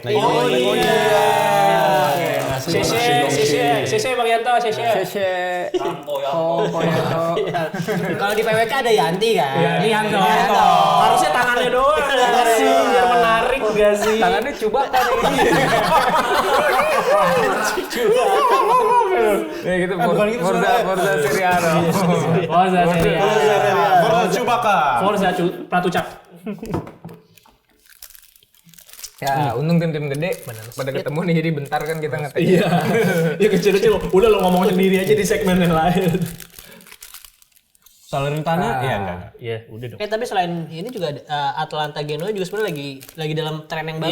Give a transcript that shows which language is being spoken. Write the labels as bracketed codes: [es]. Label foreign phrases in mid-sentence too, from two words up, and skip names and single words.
[id] Oh iya. Sese Bang Yanto, Sese. Kalau di PWK ada Yanti kan? Ini Yanto. Harusnya tangannya doang sih biar menarik enggak sih? Tangannya coba kan ini. Ya gitu, [it] Forza Serie A. Forza Serie A. Forza Chewbacca. Forza Pratucap. [id] Ya, untung tim-tim gede pada ketemu nih, jadi bentar kan kita ngetek. Iya. Ya kecil-kecil. Udah lo ngomong sendiri aja di segmen yang lain. Salernitana ya enggak. Iya, udah dong. Tapi selain ini juga Atalanta Genoa juga sebenarnya lagi dalam tren yang bagus.